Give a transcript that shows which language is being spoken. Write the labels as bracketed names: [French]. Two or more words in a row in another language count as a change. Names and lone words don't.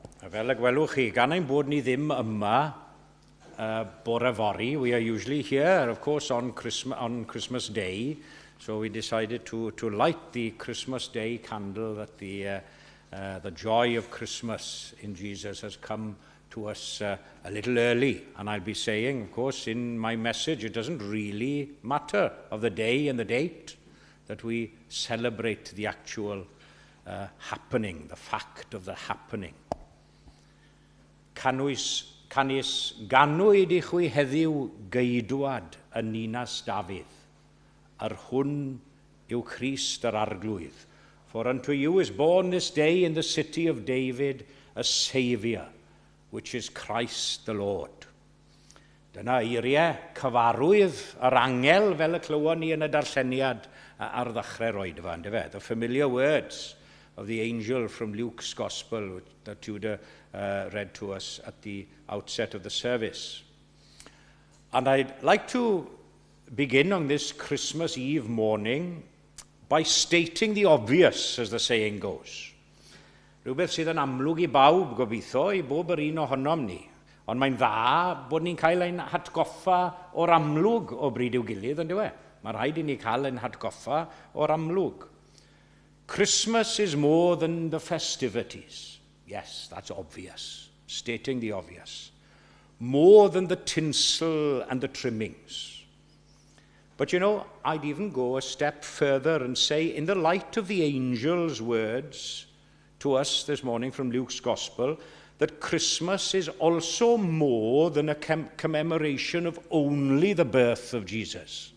[Welsh] Fel y gwelwch chi, gan ein bod ni ddim yma bore fori, [English] we are usually here, of course, on Christmas Day, so we decided to light the Christmas Day candle that the joy of Christmas in Jesus has come to us a little early. And I'll be saying, of course, in my message, it doesn't really matter of the day and the date that we celebrate the actual happening, the fact of the happening. [Welsh] Canis ganwyd I chwi heddiw geidwad y ninas Dafydd, ar hwn yw Christ yr arglwydd. [English] For unto you is born this day in the city of David a Saviour, which is Christ the Lord. [Welsh] Dyna eiriau cyfarwydd yr angel fel y clywon ni yn y darlleniad ar ddechrau'r oedfa, yndyfe? [English] The familiar words of the angel from Luke's Gospel that Tudor read to us at the outset of the service. And I'd like to begin on this Christmas Eve morning by stating the obvious, as the saying goes. [Welsh] Rhywbeth sydd yn amlwg I bawb gobeithio, I bob yr un ohonom ni. Ond mae'n dda bod ni'n cael ein hatgoffa o'r amlwg o bryd i'w gilydd, yn dywe? Mae rhaid I ni cael ein hatgoffa o'r amlwg. [English] Christmas is more than the festivities. Yes, that's obvious, stating the obvious. More than the tinsel and the trimmings. But you know, I'd even go a step further and say, in the light of the angel's words to us this morning from Luke's Gospel, that Christmas is also more than a commemoration of only the birth of Jesus.